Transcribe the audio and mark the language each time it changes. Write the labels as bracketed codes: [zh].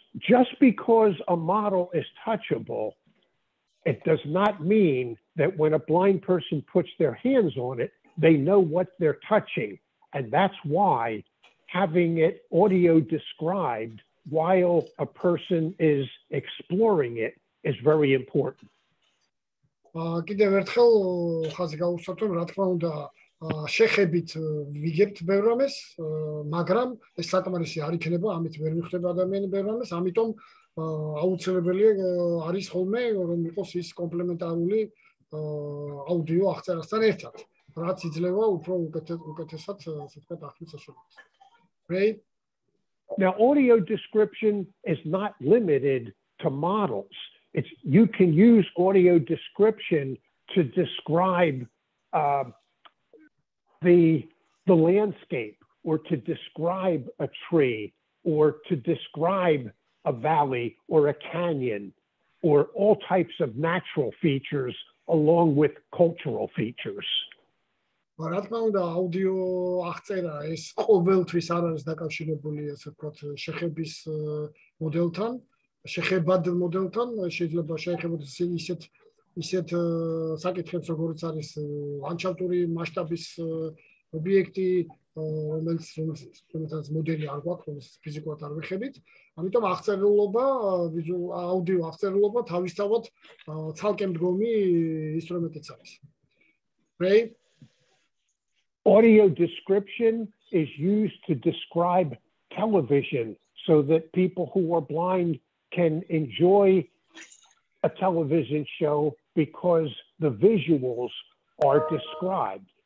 [en] Just because a model is touchable, it does not mean that when a blind person puts their hands on it, they know what they're touching. And that's why having it audio described while a person is exploring it is very important. [ka] კიდევ ერთხელ ხაზი გავუსვათ, რა თქმა უნდა, შეხებით ვიგებთ ბევრ რამეს, მაგრამ ეს საკმარისი არ იქნება, ამით ვერ მიხვდება ადამიანი ბევრ რამეს, ამიტომ აუცილებელია არის ხოლმე რომ იყოს ის კომპლემენტარული აუდიო აღწერასთან ერთად, რაც იძლევა უფრო უკეთესად ასე ვთქვათ ახლის საშუალებას. [en] Right? Now, audio description is not limited to models. You can use audio description to describe the landscape, or to describe a tree, or to describe a valley or a canyon, or all types of natural features along with cultural features. [ka] რა თქმა უნდა, აუდიო აღწერა ეს ყოველთვის არ არის დაკავშირებული, ასე ვთქვათ, შეხების მოდელთან, შეხებად მოდელთან, შეიძლება შეეხებოდეს ისეთ საკითხებს, როგორც არის ლანდშაფტური მასშტაბის ობიექტი, რომელსაც მოდელი არ გვაქვს, რომელსაც ფიზიკურად არ ვიხებით. ამიტომ აღწერილობა, აუდიო აღწერილობა თავისთავად ცალკე მდგომი ინსტრუმენტიც არის. [en] Right? Audio description is used to describe television so that people who are blind can enjoy a television show because the visuals are described.